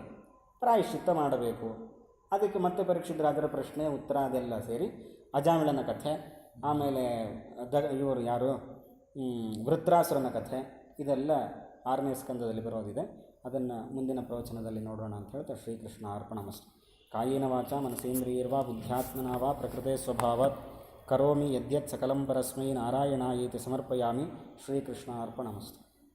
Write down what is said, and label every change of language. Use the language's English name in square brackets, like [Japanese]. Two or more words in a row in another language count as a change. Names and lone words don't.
[Kannada] ಪ್ರಾಯಶ್ಚಿತ್ತ ಮಾಡಬೇಕು. ಅದಕ್ಕೆ ಮತ್ತೆ ಪರೀಕ್ಷಿತ ರಾಜರ ಪ್ರಶ್ನೆ, ಉತ್ತರ ಅದೆಲ್ಲ ಸೇರಿ ಅಜಾಮಿಳನ ಕಥೆ, ಆಮೇಲೆ ಇವರು ಯಾರು ವೃತ್ರಾಸುರನ ಕಥೆ, ಇದೆಲ್ಲ 6ನೇ ಸ್ಕಂದದಲ್ಲಿ ಬರೋದಿದೆ. ಅದನ್ನು ಮುಂದಿನ ಪ್ರವಚನದಲ್ಲಿ ನೋಡೋಣ ಅಂತ ಹೇಳ್ತಾ [Sanskrit] ಶ್ರೀಕೃಷ್ಣ ಅರ್ಪಣಮಸ್ತು. ಕಾಯೇನ ವಾಚ ಮನಸೇಂದ್ರಿಯರ್ವಾ ಬುದ್ಧ್ಯಾತ್ಮನಾ ವಾ ಪ್ರಕೃತೆ ಸ್ವಭಾವಾತ್ ಕರೋಮಿ ಯದ್ಯತ್ ಸಕಲಂ ಪರಸ್ಮೈ ನಾರಾಯಣಾಯೇತಿ ಸಮರ್ಪಯಾಮಿ. ಶ್ರೀಕೃಷ್ಣ ಅರ್ಪಣಮಸ್ತು.